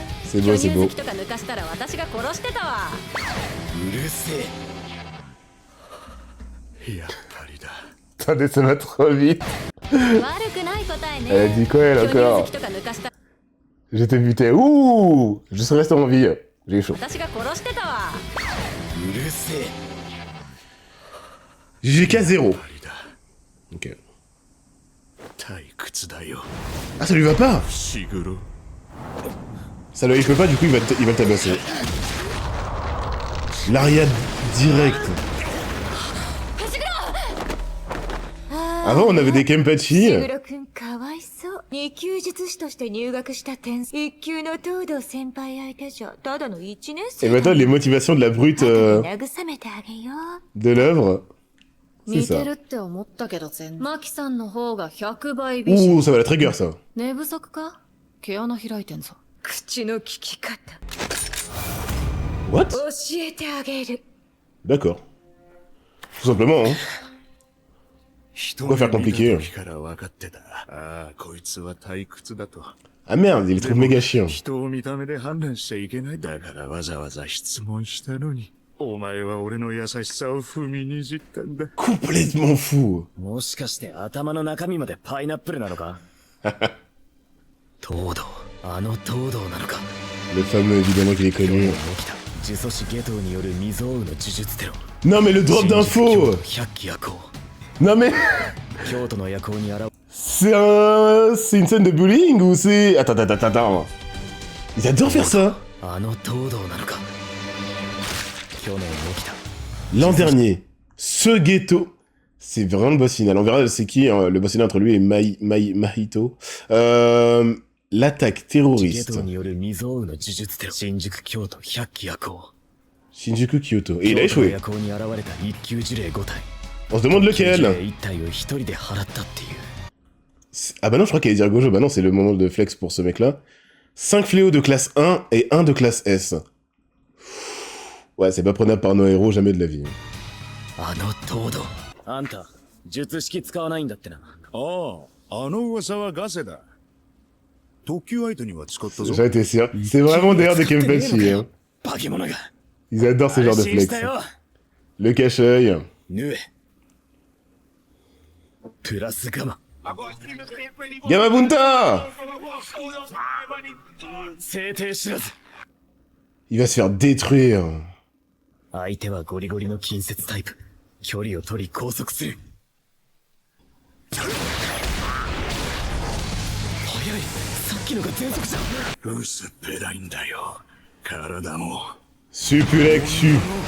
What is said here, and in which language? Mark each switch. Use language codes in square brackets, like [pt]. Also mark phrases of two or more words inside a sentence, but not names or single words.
[fr] C'est beau, c'est [ja] 巨乳 [fr] beau. [ja] 好きとか抜かしたら私が殺してたわ。うるせえ。やっぱりだ。 [fr] Attendez, ça va trop vite. [ja] 悪くない答えね。 [fr] Elle dit quoi, elle, [ja] 巨乳好 [fr] encore? [ja] きとか抜かしたら [fr] Je t'ai buté. Ouh! Je suis resté en vie. J'ai eu chaud. [ja] 私が殺してたわ。うるせえ。 GK 0. パリだ。 [fr] Ok. [ja] 退屈だよ。 [fr] Ah, ça lui va pas! [ja] シグロ。 [fr] Ça lui peut pas, du coup, il va le tabasser. L'aria direct. Avant, on avait des [ja] シ [fr] Kenpachi. [ja] グロ君かわいそう。二級術師として入学した天才。一級の東堂先輩相手じゃ、ただの一年 [fr] Et [ja] 生。 [fr] maintenant, les motivations de la brute [ja] 慰めてあげよう。 [fr] de l'œuvre. C'est [ja] 似て [fr] ça. [ja] るって思ったけど全然。マキさんの方が100倍美人。 [fr] Ouh, ça va la trigger, ça. [ja] 寝不足か？毛穴開いてんぞ。口の利き方。 [en] What? [ja] 教えてあげる。 [fr] D'accord. Tout simplement, hein. [ja] 人 [fr] Pourquoi faire compliqué? [ja] 時から分かってた。ああ、こいつは退屈だと。 [fr] Ah merde, il est trop méga chiant. [ja] 人を見た目で判断しちゃいけない。だからわざわざ質問したのに。お前は俺の優しさを踏みにじったんだ。 [fr] Complètement fou. [ja] もしかして頭の中身までパイナップルなのか？東堂、あの東堂なのか？ [fr] Le fameux, évidemment, qu'il est [ja] 今日 [fr] connu. [ja] も起きた呪詛師ゲトウによる未曾有の呪術テロ。 [fr] Non, mais le drop [ja] 新宿 [fr] d'infos! [ja] 百鬼夜行。 [fr] Non, mais [ja] 京都の夜行に現 [fr] c'est une scène de bullying ou c'est... Attends. Ils adorent faire ça. [ja] あの東堂なのか？去年起きた [fr] L'an dernier, ce ghetto, c'est vraiment le boss final. On verra c'est qui, hein, le boss final entre lui et Mahito. L'attaque [ja] ゲ [fr] terroriste. [ja] トウによる未曾有の呪術テロ。新宿京都百鬼夜行。 [fr] Shinjuku Kyoto. Et il a [ja] 京都の [fr] échoué. [ja] 夜行に現れた一級呪霊5体。 [fr] On se demande [ja] 一級呪 [fr] lequel. [ja] 霊1体を一人で払ったっていう。 [fr] Ah bah non, je crois qu'il allait dire Gojo. Bah non, c'est le moment de flex pour ce mec-là. 5 fléaux de classe 1 et 1 de classe S. Ouais, c'est pas prenable par nos héros, jamais de la vie. [ja] あの東堂。あんた、術式使わないんだってな。ああ、あの噂はガセだ。特級相手には使ったぞ。 [fr] J'en étais sûr. C'est vraiment d'ailleurs des Kenpachi. Hein. [ja] 化け物が。 [fr] Ils adorent ce genre de [ja] 安心し [fr] flex. [ja] たよ。 [fr] Le cache-œil. [ja] ヌエ。プラスガマ。 [fr] Gamabunta! [ja] 制定知らず。 [fr] Il va se faire détruire. [ja] 相手はゴリゴリの近接タイプ。距離を取り拘束する。早い。さっきのが全速じゃん。薄っぺらいんだよ。体も。 Supulexu.